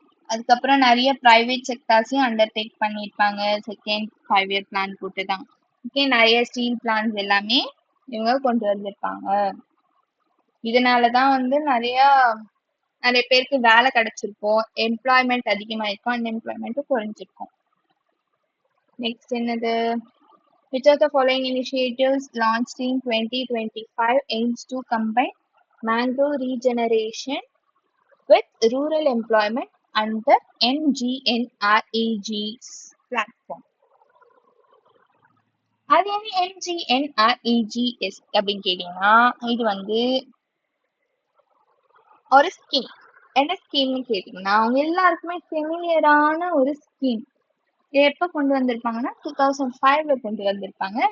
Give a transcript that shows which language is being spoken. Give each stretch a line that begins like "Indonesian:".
Tamil: அதுக்கப்புறம் நிறைய private செக்டார்ஸையும் undertake பண்ணியிருப்பாங்க செகண்ட் 5-year பிளான் போட்டு தான். ஓகே, நிறைய ஸ்டீல் பிளான்ஸ் எல்லாமே இவங்க கொண்டு வந்திருப்பாங்க. இதனாலதான் வந்து நிறைய பேருக்கு வேலை கிடைச்சிருக்கும், எம்ப்ளாய்மெண்ட் அதிகமாயிருக்கும், அன்எம்ப்ளாய்மெண்ட்டும் குறைஞ்சிருக்கும். நெக்ஸ்ட் என்னது?
English: Which of the following initiatives launched in 2025 aims to combine mangrove regeneration with rural employment under MGNREG's platform?
Tamil: அது என்ன MGNREGS அப்படின்னு கேட்டீங்கன்னா, இது வந்து ஒரு ஸ்கீம். என்ன ஸ்கீம்னு கேட்டீங்கன்னா, அவங்க எல்லாருக்குமே ஃபெமிலியரான ஒரு ஸ்கீம். எப்ப கொண்டு வந்திருப்பாங்கன்னா 2005ல கொண்டு வந்திருப்பாங்க.